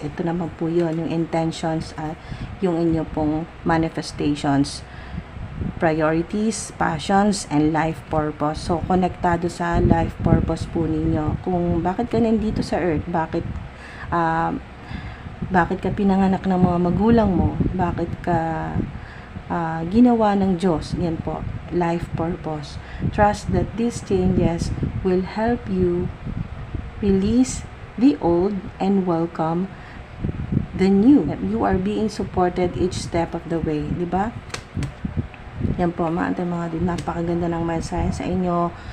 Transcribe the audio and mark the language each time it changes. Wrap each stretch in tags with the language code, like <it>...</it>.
<tl>Ito naman po yun, yung intentions at yung inyo pong manifestations,</tl> <en>priorities, passions, and life purpose.</en> <tl>So, konektado sa life purpose po ninyo. Kung bakit ka nandito sa earth, bakit ka pinanganak ng mga magulang mo, bakit ka ginawa ng Diyos, yan po, life purpose.</tl> <en>Trust that these changes will help you release the old and welcome the new. You are being supported each step of the way,</en> <tl>di ba? Yan po, mga napakaganda ng mensahe sa inyo.</tl>